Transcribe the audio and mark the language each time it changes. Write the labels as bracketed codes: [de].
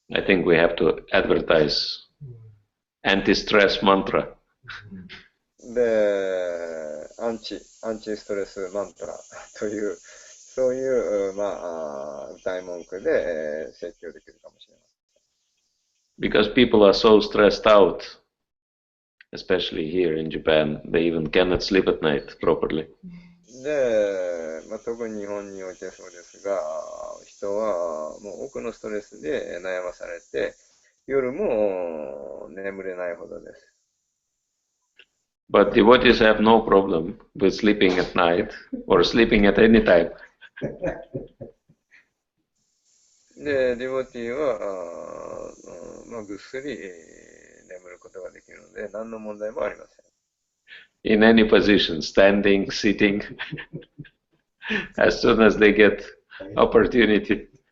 [en] I think we have to advertise anti-stress mantra. [ja] で、アンチストレスマントラという、そういう、歌い文句で、説教できるかもしれません。 [en] Because people are so stressed out, especially here in Japan, they even cannot sleep at night properly. [ja] で、特に日本においてそうですが、人はもう多くのストレスで悩まされて、夜も眠れないほどです。 [en] But devotees have no problem with sleeping at night or sleeping at any time. [ja] で、ディボティは、ぐっすり眠ることができるので、何の問題もありません。 [en] In any position, standing, sitting, as soon as they get opportunity.